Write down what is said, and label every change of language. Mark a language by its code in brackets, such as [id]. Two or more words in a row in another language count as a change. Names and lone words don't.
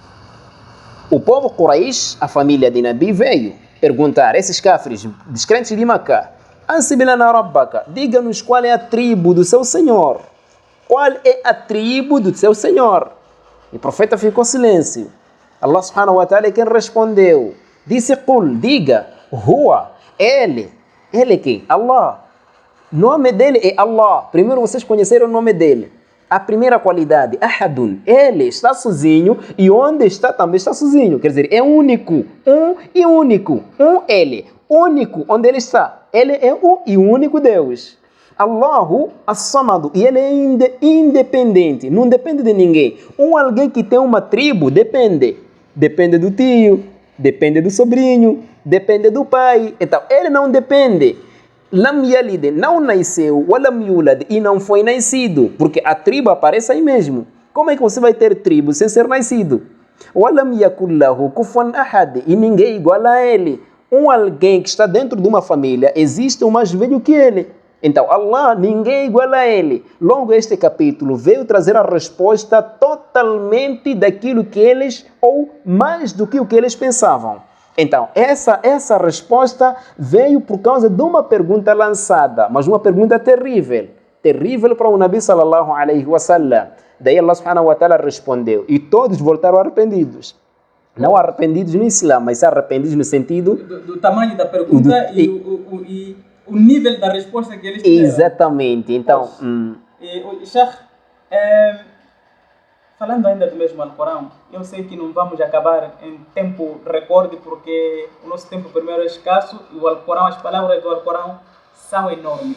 [pt] O povo Quraysh, a família de Nabi, veio perguntar a esses cafres, descrentes de Makkah, [ar] انسب لنا ربك, [pt] diga-nos qual é a tribo do seu Senhor. Qual é a tribo do seu Senhor? E o profeta ficou em silêncio. [ar] الله سبحانه وتعالى [pt] é quem respondeu. Disse, Qul, diga, Huwa, ele quem? Allah. O nome dele é Allah. Primeiro vocês conheceram o nome dele. A primeira qualidade, Ahadun, ele está sozinho e onde está também está sozinho. Quer dizer, é único, um e único, ele, único, onde ele está. Ele é o e único Deus. [ar] الله الصمد, [pt] e ele é independente, não depende de ninguém. Alguém que tem uma tribo depende do tio, depende do sobrinho, depende do pai. Então, ele não depende. [ar] لم يلد, [pt] não nasceu, [ar] ولم يولد, [pt] e não foi nascido, porque a tribo aparece aí mesmo. Como é que você vai ter tribo sem ser nascido? [ar] ولم يكن له كفوا أحد, [pt] e ninguém é igual a ele. Alguém que está dentro de uma família, existe um mais velho que ele. Então, Allah, ninguém é igual a ele. Logo, este capítulo veio trazer a resposta totalmente daquilo que eles, ou mais do que o que eles pensavam. Então, essa resposta veio por causa de uma pergunta lançada, mas uma pergunta terrível para o Nabi [ar] صلى الله عليه وسلم. [pt] Daí [ar] الله سبحانه وتعالى [pt] respondeu, e todos voltaram arrependidos. Não arrependidos no Islã, mas arrependidos no sentido... Do tamanho da pergunta e o nível da resposta que eles tiveram. Exatamente, então... Sheikh, falando ainda do mesmo Alcorão, eu sei que não vamos acabar em tempo recorde, porque o nosso tempo primeiro é escasso e o Alcorão, as palavras do Alcorão são enormes.